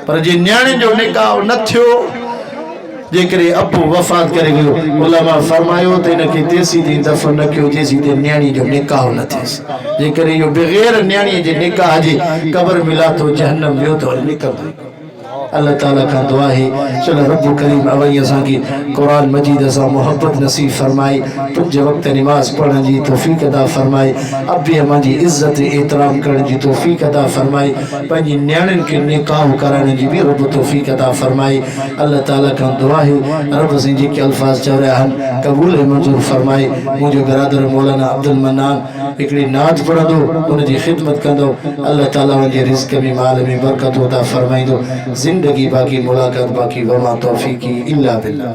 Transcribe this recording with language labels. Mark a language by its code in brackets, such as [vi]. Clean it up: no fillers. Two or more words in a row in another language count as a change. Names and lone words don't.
[sd] पर जे न्याणी जो निकाह न थियो जेकॾहिं अबू वफ़ात करे वियो उलमा फरमायो त हिनखे तेसीं ताईं दफ़न न कयो जेसीं ताईं न्याणी जो निकाह न थिएसि। जेकॾहिं इहो बग़ैर न्याणीअ जे निकाह जे क़बर मिला थो जहन्नम वियो त निकिरंदो। अल्लाह ताला खां दुआ है चलो रब करीम अवई असांखे क़ुरान मजीद सां मोहब्बत नसीब फरमाए 5 वक्त नमाज पढ़ण जी तौफ़ीक़ अता फरमाए अबी अम्मा जी इज़्ज़त एहतराम करण जी तौफ़ीक़ अता फरमाए पंहिंजी न्याणियुनि खे निकाह कराइण जी बि रब तौफ़ीक़ अता फरमाए। अल्लाह ताला खां दुआ है रब से जेके अल्फाज़ चव रहिया आहिनि क़बूल मंज़ूर फरमाए। मुंहिंजो बिरादर मौलाना अब्दुल मन्नान हिकिड़ी नात पढ़ंदो उनजी ख़िदमत कंदो अल्लाह ताला उनजे रिज़्क़ में माल में बरकत अता फरमाईंदो। ज़िंदगी बाक़ी मुलाक़ात बाक़ी [ar] وما توفيقي إلا بالله.